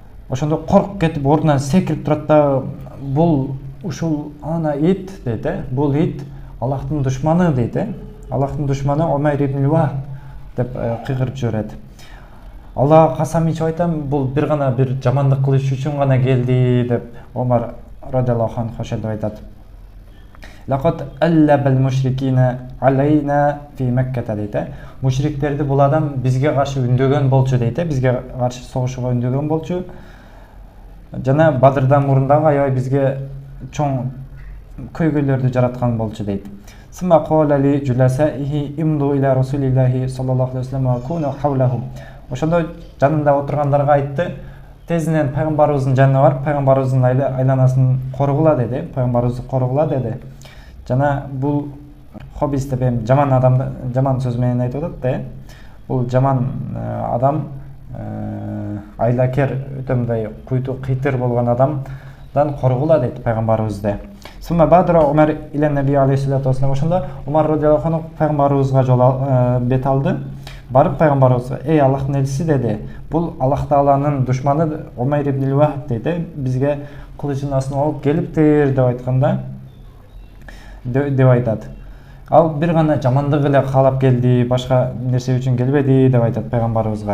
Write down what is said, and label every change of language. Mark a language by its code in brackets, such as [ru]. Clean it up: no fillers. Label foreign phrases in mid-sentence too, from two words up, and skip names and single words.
[ky] ошондо коркуп кетип ордунан секирип турат да, бул ушул ана ит дейт, бул ит Аллахтын душманы дейт, Аллахтын душманы Умайр ибн Вахб деп кыйгырып жиберет. Аллага касам ичип айтам, бул бир гана бир жамандык кылыш үчүн гана келди деп Омар [ar] رضي الله عنه [ky] ошентип айтат. [ar] لقد ألب المشركين علينا في مكة дейт. [ky] Мушриктерди бул адам бизге каршы үндөгөн болчу дейт, бизге каршы согушууга үндөгөн болчу. Жана Бадрдан мурун дагы аябай бизге чоң көйгөйлөрдү жараткан болчу дейт. [ar] ثم قال لجلسائه امضوا إلى رسول الله صلى الله عليه وسلم وكونوا حوله. [ky] Ошондо жанында отургандарга айтты, тезинен пайгамбарыбыздын жанына барып, пайгамбарыбыздын айланасын коргула деди, пайгамбарыбызды коргула деди. Жана бул хоббис деп жаман адамды жаман сөз менен айтып атат да. Бул жаман адам айлакер өтө мындай куйту кыйтыр болгон адамдан коргула дейт пайгамбарыбызды. [ar] ثم بادر عمر إلى النبي عليه الصلاة والسلام. [ky] Ошондо Умар [ar] رضي الله عنه [ky] пайгамбарыбызга жол бет алды. Барып пайгамбарыбызга: "Эй Аллахтын элчиси" деди. "Бул Аллах Тааланын душманы Умайр ибн Вахб" деди. "Бизге кылычын астына алып келиптир" деп айтканда деп айтат. Ал бир гана жамандык эле каалап келди, башка нерсе үчүн келбеди деп айтат пайгамбарыбызга.